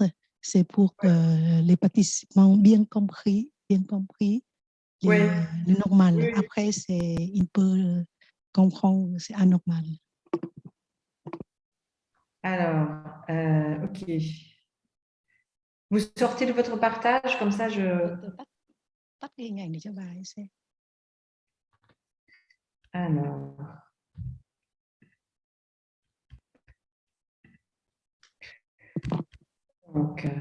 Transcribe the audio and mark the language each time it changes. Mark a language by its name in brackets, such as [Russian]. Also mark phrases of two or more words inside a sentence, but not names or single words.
[French] C'est pour que les participants bien compris Oui. le normal. Oui. Après, il peut comprendre, c'est anormal. Alors, ok. Vous sortez de votre partage, comme ça je. [Vietnamese] Tắt cái hình ảnh để cho bà ấy xem. [French] Alors. Donc,